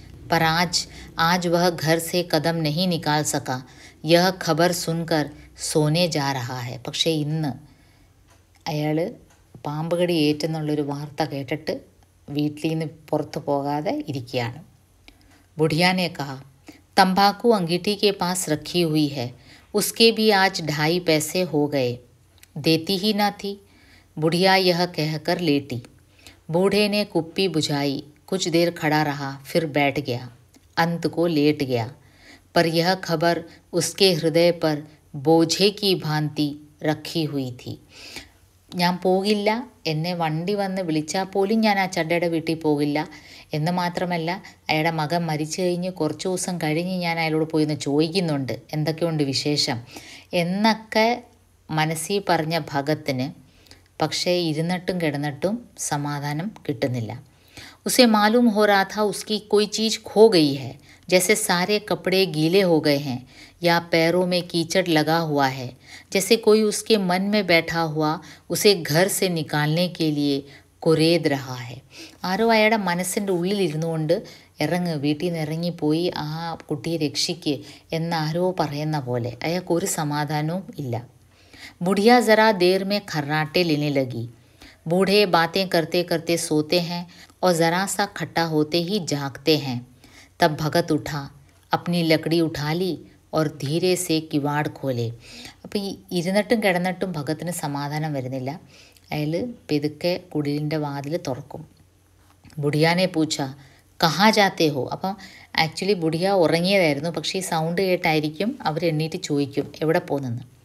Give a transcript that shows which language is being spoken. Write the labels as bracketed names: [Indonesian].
[Hindi] पर आज वह घर से कदम नहीं निकाल सका. यह खबर सुनकर सोने जा रहा है. [Malayalam] പക്ഷേ ഇന്ന് അയാൾ പാമ്പ് കടി ഏറ്റെന്നുള്ളൊരു വാർത്ത കേട്ടിട്ട് വീട്ടിൽ നിന്ന് പുറത്തു പോകാതെ ഇരിക്കുകയാണ്. [Hindi] ബുढ़िया कहा, तंबाकू अंगीठी के पास रखी हुई है, उसके भी आज 2.5 पैसे हो गए, देती ही ना थी. बुढ़िया यह कहकर लेटी. बूढ़े ने कुप्पी बुझाई, कुछ देर खड़ा रहा, फिर बैठ गया, अंत को लेट गया. पर यह खबर उसके हृदय पर बोझे की भांति रखी हुई थी. [Malayalam] ഞാൻ പോകില്ല, എന്നെ വണ്ടി വന്ന് വിളിച്ചാൽ പോലും ഞാൻ ആ ചഡ്ഡയുടെ വീട്ടിൽ പോകില്ല. എന്ന് മാത്രമല്ല, അയാളുടെ മകൻ മരിച്ചു കഴിഞ്ഞ് കുറച്ച് ദിവസം കഴിഞ്ഞ് ഞാൻ അയാളോട് പോയി ഒന്ന് ചോദിക്കുന്നുണ്ട് എന്തൊക്കെയുണ്ട് വിശേഷം എന്നൊക്കെ മനസ്സിൽ പറഞ്ഞ ഭഗത്തിന് പക്ഷേ ഇരുന്നിട്ടും കിടന്നിട്ടും സമാധാനം കിട്ടുന്നില്ല. [Hindi] उसे मालूम हो रहा था उसकी कोई चीज़ खो गई है, जैसे सारे कपड़े गीले हो गए हैं या पैरों में कीचड़ लगा हुआ है, जैसे कोई उसके मन में बैठा हुआ उसे घर से निकालने के लिए കുരേത് रहा है. [Malayalam] ആരോ അയാളുടെ മനസ്സിൻ്റെ ഉള്ളിലിരുന്നു കൊണ്ട് വീട്ടിൽ നിന്ന് ഇറങ്ങിപ്പോയി ആ കുട്ടിയെ രക്ഷിക്ക് എന്നാരോ പറയുന്ന പോലെ അയാൾക്കൊരു സമാധാനവും ഇല്ല. [Hindi] बुढ़िया ज़रा देर में खर्राटे लेने लगी. बूढ़े बातें करते करते सोते हैं और ज़रा सा खट्टा होते ही जागते हैं. तब भगत उठा, अपनी लकड़ी उठा ली और धीरे से किवाड़ खोले. [Malayalam] അപ്പോൾ ഈ ഇരുന്നിട്ടും കിടന്നിട്ടും ഭഗത്തിന് സമാധാനം വരുന്നില്ല. അയാൾ പെതുക്കെ കുടിലിൻ്റെ വാതിൽ തുറക്കും. [Hindi] ബുढ़ിയാനെ പൂച്ച കഹാ ജാത്തേ ഹോ. [Malayalam] അപ്പം ആക്ച്വലി ബുढ़ിയ ഉറങ്ങിയതായിരുന്നു, പക്ഷേ ഈ സൗണ്ട് കേട്ടായിരിക്കും അവർ എണ്ണീറ്റ് ചോദിക്കും എവിടെ പോകുന്നെന്ന്.